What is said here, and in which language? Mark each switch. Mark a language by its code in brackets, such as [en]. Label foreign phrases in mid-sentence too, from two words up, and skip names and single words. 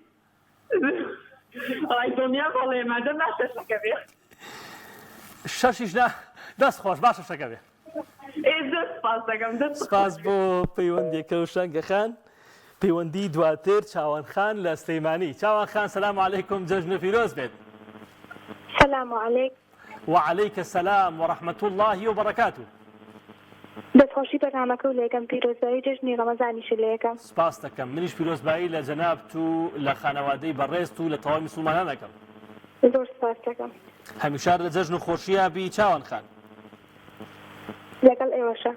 [ckb] دنیا بەڵێ مادەم نا 6ەکە بێ 6 دەست خۆش با 6ەکە بێ. سپاس بۆ پەیوەندێکە و شەنگە خان. پەیوەندی دواتر چاوان خان لە سلەیمانی. چاوان خان [ar] سەلام عەلەیکم [ckb] جەژن پیرۆز بێت. [ar] سلام علیکم. وعليك السلام ورحمة الله وبركاته. [ckb] دەستخۆشی بەرنامەکە و لێکم پیرۆزبایی جژنی ڕەمەزانیش لێکم. سپاس دەکەم. منیش پیرۆزبایی لە جەنابت و لە خانەوادەی بەڕێست و لە تەواوی موسڵمانان دەکەم. زۆر سپاس دەکەم. هەمیشە لە جەژن و خۆشییا بی چاوان خان. لەگەڵ ئێوەشە.